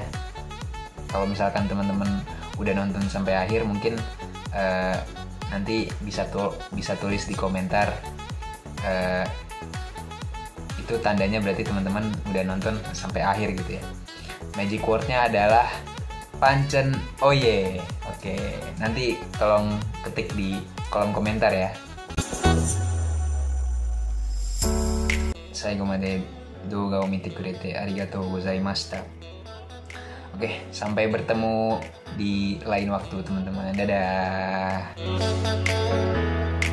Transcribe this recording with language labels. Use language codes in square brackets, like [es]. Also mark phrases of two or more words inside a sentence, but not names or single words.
[id] Kalau misalkan teman-teman udah nonton sampai akhir, mungkin nanti bisa tulis di komentar, itu tandanya berarti teman-teman udah nonton sampai akhir gitu ya. Magic wordnya adalah [jv] pancen oye. [id] Oke, nanti tolong ketik di kolom komentar ya. [ja] 最後まで動画を見てくれてありがとうございました. [id] Oke, sampai bertemu di lain waktu teman-teman. Dadah.